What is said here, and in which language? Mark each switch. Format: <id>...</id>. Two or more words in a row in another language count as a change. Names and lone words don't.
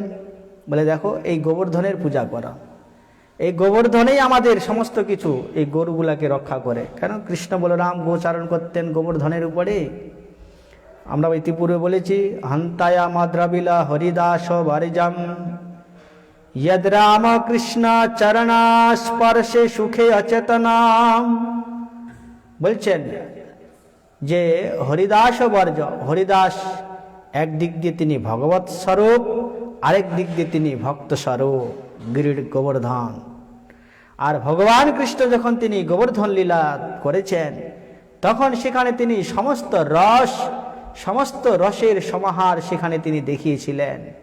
<bn>বলে দেখো, এই গোবর্ধনের পূজা করা, এই গোবর্ধনেই আমাদের সমস্ত কিছু, এই গরুগুলাকে রক্ষা করে। কেন কৃষ্ণ বলরাম গোচারণ করতেন গোবর্ধনের উপরে। আমরা ইতিপূর্বে বলেছি,</bn> <sa>হন্তায়া মাদ্রাবিলা হরিদাস বারিজাম यद राम कृष्ण चरणा स्पर्शे सुखे अचेतनाम।</sa> <bn>বলছেন যে হরিদাস বর্জ, হরিদাস এক দিক দিয়ে তিনি ভগবৎ স্বরূপ, আরেক দিক দিয়ে তিনি ভক্ত স্বরূপ গিরির গোবর্ধন। আর ভগবান কৃষ্ণ যখন তিনি গোবর্ধন লীলা করেছেন তখন সেখানে তিনি সমস্ত রসের সমাহার সেখানে তিনি দেখিয়েছিলেন।</bn>